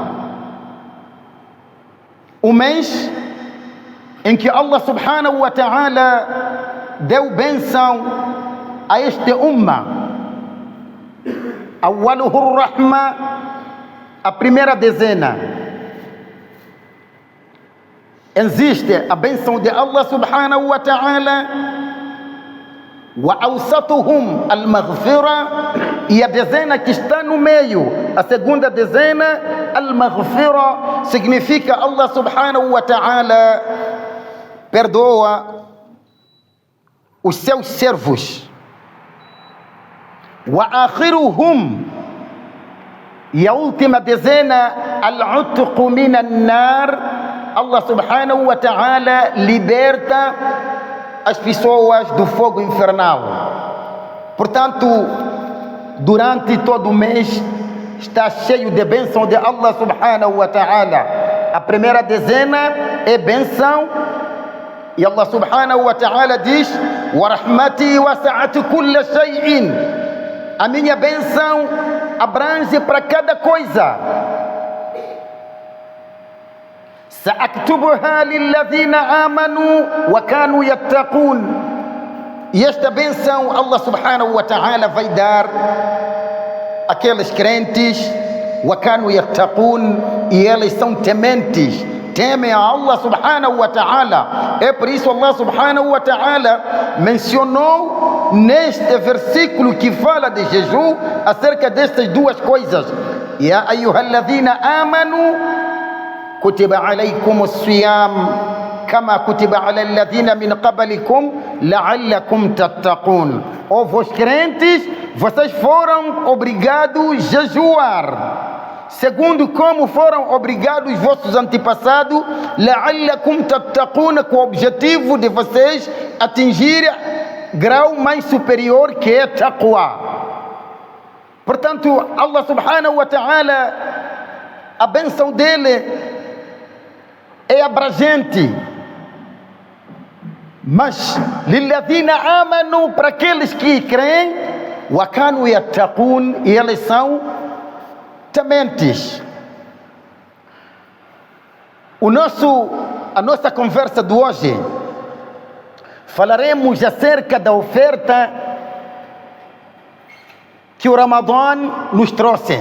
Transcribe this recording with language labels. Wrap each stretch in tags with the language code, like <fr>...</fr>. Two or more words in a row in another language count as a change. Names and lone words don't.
<pt>O mês em que</pt> <ar>الله سبحانه وتعالى</ar> <pt>deu bênção a este ummah.</pt> <ar>أوله رحمة,</ar> <pt>a primeira dezena. Existe a bênção de</pt> <ar>الله سبحانه وتعالى وأوسطهم المغفرة,</ar> <pt>e a dezena que está no meio, a segunda dezena, al-maghfira, significa</pt> <ar>الله سبحانه وتعالى</ar> <pt>perdoa os seus servos.</pt> <ar>وآخرهم,</ar> <pt>e a última dezena,</pt> <ar>العتق من النار, الله سبحانه وتعالى</ar> <pt>liberta as pessoas do fogo infernal. Portanto, durante todo o mês está cheio de bênção de</pt> <ar>الله سبحانه وتعالى.</ar> <pt>A primeira dezena é bênção, e</pt> <ar>الله سبحانه وتعالى</ar> <pt>diz:</pt> <ar>ورحمتي وسعت كل شيء,</ar> <pt>a minha bênção abrange para cada coisa.</pt> <ar>سأكتبها للذين آمنوا وكانوا يتقون.</ar> <pt>E esta bênção</pt> <ar>الله سبحانه وتعالى</ar> <pt>vai dar àqueles crentes,</pt> <ar>وكانوا يتقون,</ar> <pt>e eles são tementes, temem a</pt> <ar>الله سبحانه وتعالى.</ar> <pt>É por isso</pt> <ar>الله سبحانه وتعالى</ar> <pt>mencionou neste versículo que fala de jejum acerca destas duas coisas.</pt> <ar>يا أيها الذين آمنوا كتب عليكم الصيام كما كتب على الذين من قبلكم لعلكم تتقون.</ar> <pt>Ó vós crentes, vocês foram obrigados a jejuar, segundo como foram obrigados vossos antepassados,</pt> <ar>لعلكم تتقون,</ar> <pt>com o objetivo de vocês atingir grau mais superior, que é taqwa. Portanto,</pt> <ar>الله سبحانه وتعالى,</ar> <pt>a bênção dele é abrangente. Mas,</pt> <ar>للذين آمنوا,</ar> <pt>para aqueles que creem,</pt> <ar>وكانوا يتقون,</ar> <pt>e eles são tementes. A nossa conversa de hoje, falaremos acerca da oferta que o Ramadã nos trouxe.</pt>